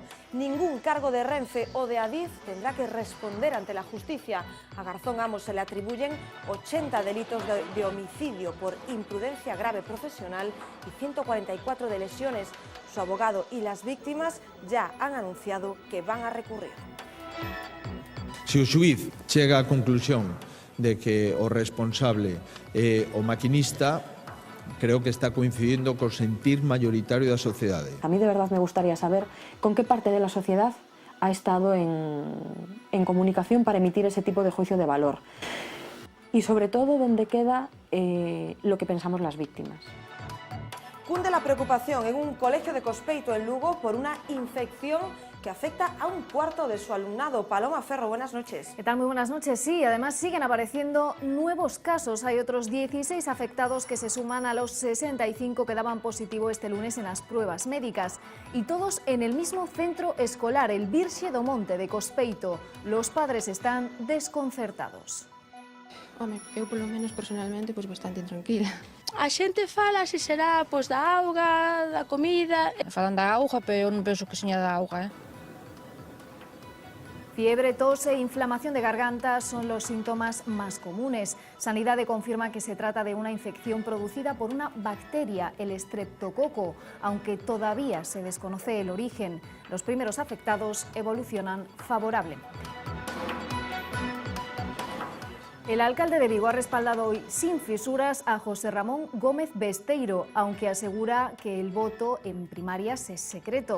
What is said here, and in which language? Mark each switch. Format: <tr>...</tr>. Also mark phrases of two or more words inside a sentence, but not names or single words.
<es>Ningún cargo de Renfe o de Adif tendrá que responder ante la justicia. A Garzón Amo se le atribuyen 80 delitos de homicidio por imprudencia grave profesional y 144 de lesiones. Su abogado y las víctimas ya han anunciado que van a recurrir.</es> <gl>Se o xuíz chega á conclusión de que o responsable é o maquinista, creo que está coincidindo co sentir mayoritario da sociedade.</gl> <es>A mí de verdad me gustaría saber con qué parte de la sociedad ha estado en comunicación para emitir ese tipo de juicio de valor. Y sobre todo, dónde queda lo que pensamos las víctimas. Cunde la preocupación en un colegio de Cospeito, en Lugo, por una infección que afecta a un cuarto de su alumnado. Paloma Ferro, buenas noches. ¿Qué tal? Muy buenas noches. Sí, además siguen apareciendo nuevos casos. Hay otros 16 afectados que se suman a los 65 que daban positivo este lunes en las pruebas médicas. Y todos en el mismo centro escolar, el Virxe do Monte de Cospeito. Los padres están desconcertados.</es> <gl>Home, eu polo menos personalmente bastante tranquila. A xente fala se será da auga, da comida. Falan da auga, pero eu non penso que seña da auga,</gl> <es>Fiebre, tos e inflamación de garganta son los síntomas más comunes. Sanidade confirma que se trata de una infección producida por una bacteria, el estreptococo, aunque todavía se desconoce el origen. Los primeros afectados evolucionan favorablemente. El alcalde de Vigo ha respaldado hoy sin fisuras a José Ramón Gómez Besteiro, aunque asegura que el voto en primarias es secreto.</es>